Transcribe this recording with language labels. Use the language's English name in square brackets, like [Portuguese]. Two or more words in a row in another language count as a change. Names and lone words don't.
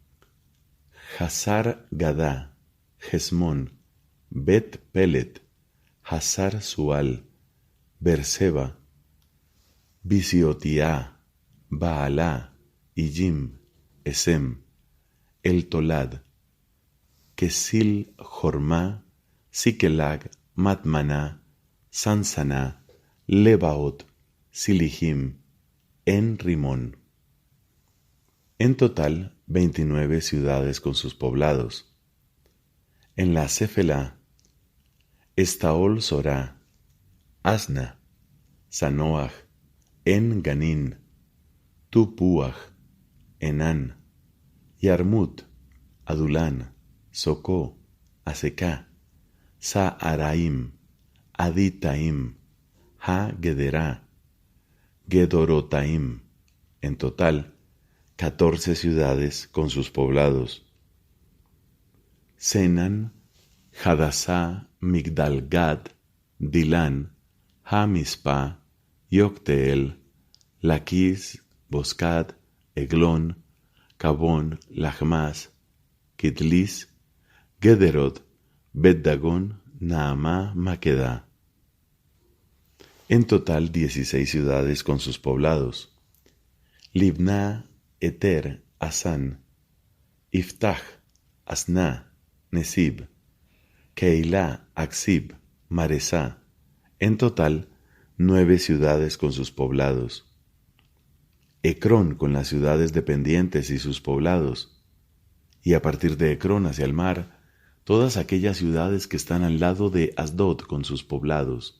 [Spanish] Hazar Gadá, Hesmón, Bet Pelet, Hazar Sual, Berseba, Bisiotiá, Baalá, Iyim, Esem, El Tolad, Kesil Jormá, Sikelag, Matmaná, Sansaná, Lebaot, Silihim, En Rimón. En total, 29 ciudades con sus poblados. En la Céfela, Estaol Sorá, Asna, Sanoaj, En Ganín, Tupuaj, Enán, Yarmut, Adulán, Socó, Aseká, Saaraim, Aditaim, Ha-Gederá, Gedorotaim. En total, 14 ciudades con sus poblados. Senan, Hadasá, Migdalgad, Dilán, Ha-Mispa, Yocteel, Laquis, Boscad, Eglón, Cabón, Lachmas, Kitlis, Gederot, Bet-Dagón, Naamá, Maquedá. En total 16 ciudades con sus poblados. Libná, Eter, Asán, Iftach, Asná, Nesib, Keilah, Aksib, Maresá. En total 9 ciudades con sus poblados. Ecrón con las ciudades dependientes y sus poblados. Y a partir de Ecrón hacia el mar, todas aquellas ciudades que están al lado de Asdod con sus poblados.